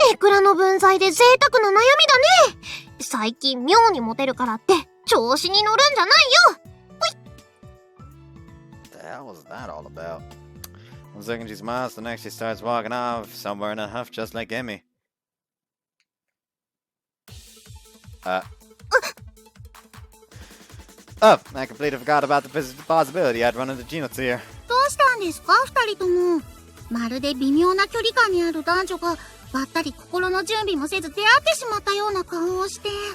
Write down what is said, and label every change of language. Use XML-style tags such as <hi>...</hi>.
<ja>ネクラの分際で贅沢な悩みだね。最近妙にモテるからって調子に乗るんじゃないよ。ほい。</ja> <en>What the hell was that all about? One second she smiles, the next she starts walking off, somewhere in a huff just like Emmy. Oh, I completely forgot about the possibility I'd run into Chinatsu here.</en> <ja>どうしたんですか、二人とも。まるで微妙な距離感にある男女がばったり心の準備もせず出会ってしまったような顔をして。</ja>